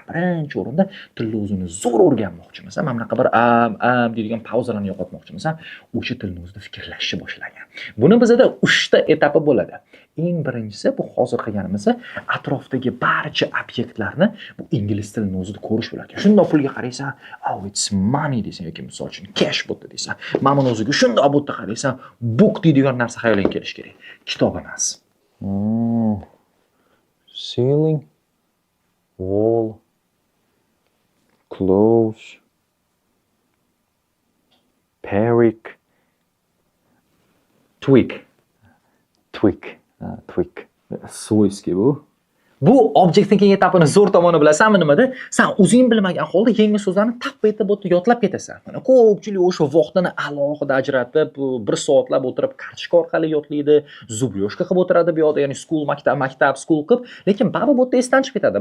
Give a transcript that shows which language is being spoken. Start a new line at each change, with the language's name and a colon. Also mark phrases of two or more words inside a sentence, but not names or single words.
Uzbek: Birinchi o'rinda tilni o'zini zo'r o'rganmoqchimisan, mana bunaqa bir deydigan pauzalarni yo'qotmoqchimisan, o'sha tilni o'zida fikrlashni boshlagan. Buni bizda 3 ta etapi bo'ladi. Eng birinchisi bu hozir qilganimiz atrofdagi barcha obyektlarni bu ingliz tilini o'zida ko'rish bo'lar ekan. Shunday pulga qaraysan,
English: oh it's money
Uzbek: deysan yoki misol uchun cash bo'ldi deysan. Mana buni o'ziga shunday bu yerda qaraysan, book deydigan narsa xayolingga kelish kerak. Kitob emas.
English: Ceiling, wall, close, peric, Twig. twig. Twig.
Uzbek: Svoyskiy bu. Bu
English: object thinking
Uzbek: etapini zo'r tomoni bilasanmi nimada? Sen o'zing bilmagan holda yangi so'zlarni tap etib o'tib yodlab ketasan. Mana ko'pchilik o'sha vaqtini alohida ajratib, bir soatlab o'tirib kartochka orqali yodlaydi, zubyoshka qilib o'tiradi bu yoqda, ya'ni school maktab school qilib, lekin baribir bu yerda esdan chiqib ketadi.